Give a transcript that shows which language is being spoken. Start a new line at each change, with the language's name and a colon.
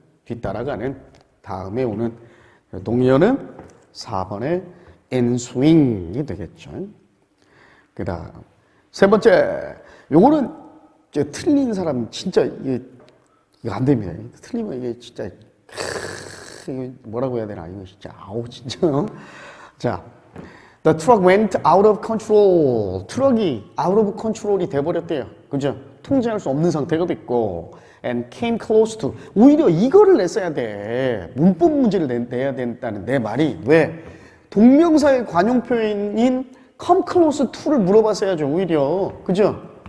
Korean: 뒤따라가는, 다음에 오는. 동의어는 4번의 ensuing이 되겠죠. 그 다음 세 번째, 요거는 이제 틀린 사람 진짜 이거 안 됩니다. 틀리면 이게 진짜 이거 뭐라고 해야 되나, 이거 진짜 아우 진짜. 자,
English: the truck went out of control.
Korean: 트럭이 out of control이 돼버렸대요. 그죠? 통제할 수 없는 상태가 됐고,
English: and came close to.
Korean: 오히려 이거를 냈어야 돼. 문법 문제를 내야 된다는 내 말이. 왜? 동명사의 관용 표현인 come close to를 물어봤어야죠. 오히려. 그죠?